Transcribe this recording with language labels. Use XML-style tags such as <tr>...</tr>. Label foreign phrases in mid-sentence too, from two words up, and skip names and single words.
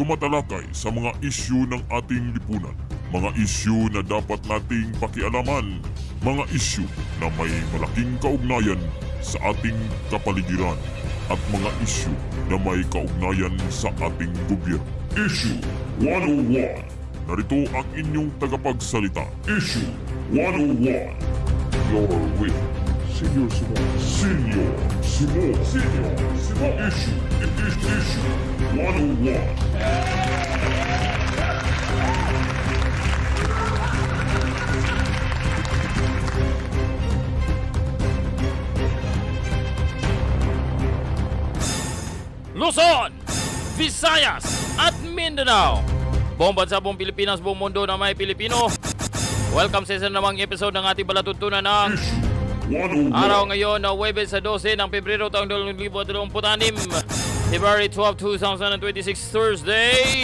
<tl>Tumatalakay sa mga issue ng ating lipunan. Mga issue na dapat nating pakialaman. Mga issue na may malaking kaugnayan sa ating kapaligiran. At mga issue na may kaugnayan sa ating gobyerno. Issue 101. Narito ang inyong tagapagsalita. Issue 101.</tl> <en>You're with Senior Simo.</en> <tl>Senior Simo. Senior Simo. Issue 101. Luzon, Visayas at Mindanao. Buong bansa, buong Pilipinas, buong mundo na may Pilipino. Welcome sa isa namang episode ng ating palatuntunan ng araw ngayon na Huwebes sa 12 ng Pebrero taong 2026,</tl> <en>February 12, 2026, Thursday.</en>